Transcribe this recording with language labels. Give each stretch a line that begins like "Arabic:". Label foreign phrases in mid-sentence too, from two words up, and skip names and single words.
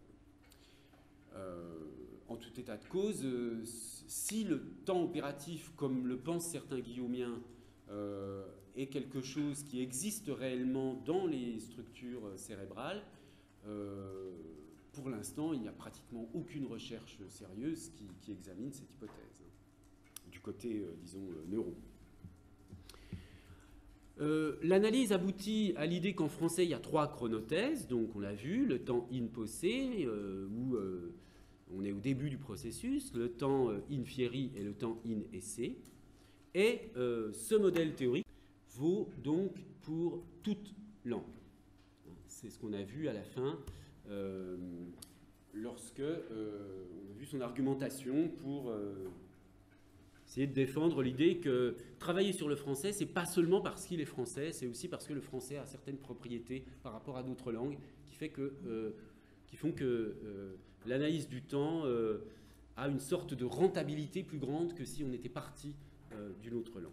French: En tout état de cause, si le temps opératif, comme le pensent certains guillaumiens, est quelque chose qui existe réellement dans les structures cérébrales, pour l'instant, il n'y a pratiquement aucune recherche sérieuse qui examine cette hypothèse, du côté, disons, neuro. L'analyse aboutit à l'idée qu'en français, il y a 3 chronothèses, donc on l'a vu, le temps
Latin: in posse,
French: où on est au début du processus, le temps
Latin: in fieri
French: et le temps
Latin: in esse,
French: et ce modèle théorique vaut donc pour toute langue. C'est ce qu'on a vu à la fin lorsque on a vu son argumentation pour essayer de défendre l'idée que travailler sur le français, c'est pas seulement parce qu'il est français, c'est aussi parce que le français a certaines propriétés par rapport à d'autres langues qui font que l'analyse du temps a une sorte de rentabilité plus grande que si on était parti d'une autre langue.